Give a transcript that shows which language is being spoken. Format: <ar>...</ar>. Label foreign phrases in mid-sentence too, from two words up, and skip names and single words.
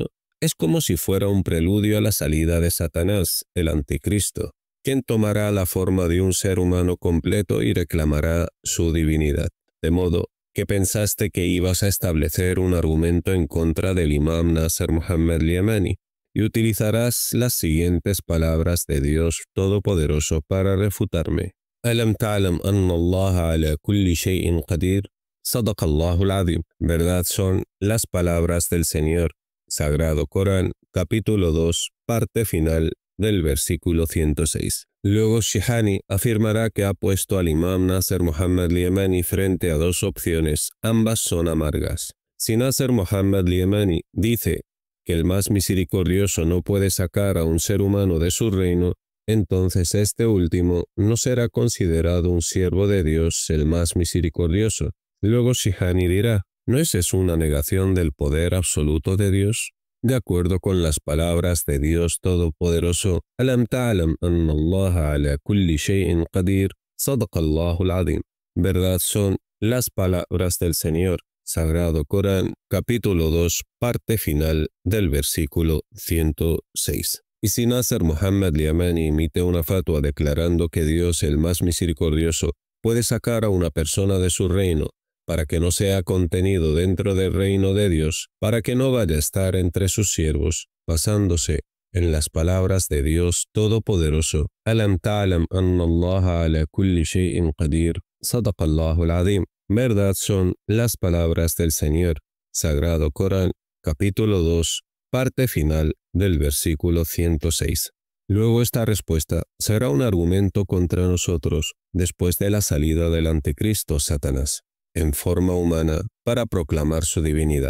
<es>Es como si fuera un preludio a la salida de Satanás, el anticristo, quien tomará la forma de un ser humano completo y reclamará su divinidad. De modo que pensaste que ibas a establecer un argumento en contra del Imam Nasr Muhammad al-Yamani, y utilizarás las siguientes palabras de Dios Todopoderoso para refutarme.</es> <ar>ألم تعلم أن الله على كل شيء قدير. صدق الله العظيم.</ar> <es>Verdad son las palabras del Señor. Sagrado Corán, capítulo 2, parte final del versículo 106. Luego Shihani afirmará que ha puesto al Imam Nasr Muhammad al-Yamani frente a dos opciones, ambas son amargas. Si Nasr Muhammad al-Yamani dice que el más misericordioso no puede sacar a un ser humano de su reino, entonces este último no será considerado un siervo de Dios el más misericordioso. Luego Shihani dirá, ¿no es eso una negación del poder absoluto de Dios? De acuerdo con las palabras de Dios Todopoderoso,</es> <ar>ألم تعلم أن الله على كل شيء قدير، صدق الله العظيم.</ar> <es>Verdad son las palabras del Señor. Sagrado Corán, capítulo 2, parte final del versículo 106. Y si Nasr Muhammad al-Yamani emite una fatua declarando que Dios, el más misericordioso, puede sacar a una persona de su reino, para que no sea contenido dentro del reino de Dios, para que no vaya a estar entre sus siervos, basándose en las palabras de Dios Todopoderoso,</es> <ar>ألم تعلم أن الله على كل شيء قدير، صدق الله العظيم.</ar> <es>Verdad son las palabras del Señor. Sagrado Corán, capítulo 2, parte final del versículo 106. Luego esta respuesta será un argumento contra nosotros después de la salida del anticristo Satanás, en forma humana, para proclamar su divinidad.</es>